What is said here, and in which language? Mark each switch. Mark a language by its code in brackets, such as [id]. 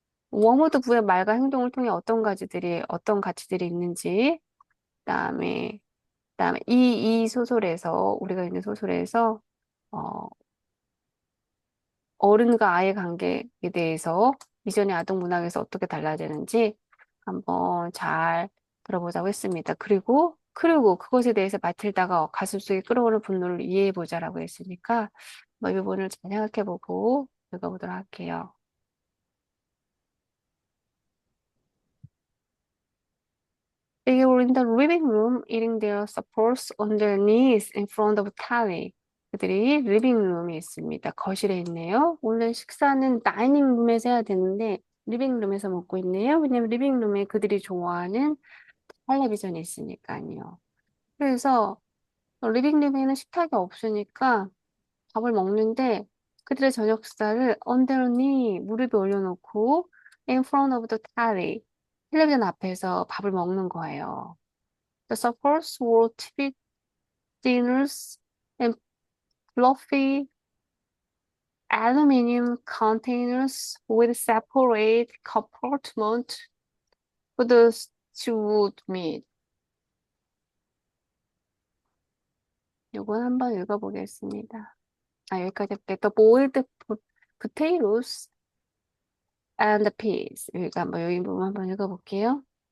[ko] 워무드 부의 말과 행동을 통해 어떤 가치들이 있는지, 그다음에, 그다음에 이 소설에서, 우리가 있는 소설에서, 어, 어른과 아이의 관계에 대해서 이전의 아동 문학에서 어떻게 달라지는지 한번 잘 들어보자고 했습니다. 그리고 그것에 대해서 마틸다가 가슴속에 끓어오르는 분노를 이해해 보자라고 했으니까 이 부분을 잘 생각해 보고 읽어보도록 할게요. [en] They were in the living room eating their suppers on their knees in front of telly. [ko] 그들이 리빙룸이 있습니다. 거실에 있네요. 원래 식사는 다이닝룸에서 해야 되는데 리빙룸에서 먹고 있네요. 왜냐면 리빙룸에 그들이 좋아하는 텔레비전이 있으니까요. 그래서 리빙룸에는 식탁이 없으니까 밥을 먹는데 그들의 저녁 식사를 [en] on their knee [ko] 무릎에 올려놓고 [en] in front of the telly [ko] 텔레비전 앞에서 밥을 먹는 거예요. [en] The suppers were TV dinners and fluffy aluminum containers with separate compartments for the stewed meat. [ko] 이건 한번 읽어보겠습니다. 여기까지 할게요. [en] The boiled potatoes and the peas. [ko] 여기가 여기 부분 한번 읽어볼게요.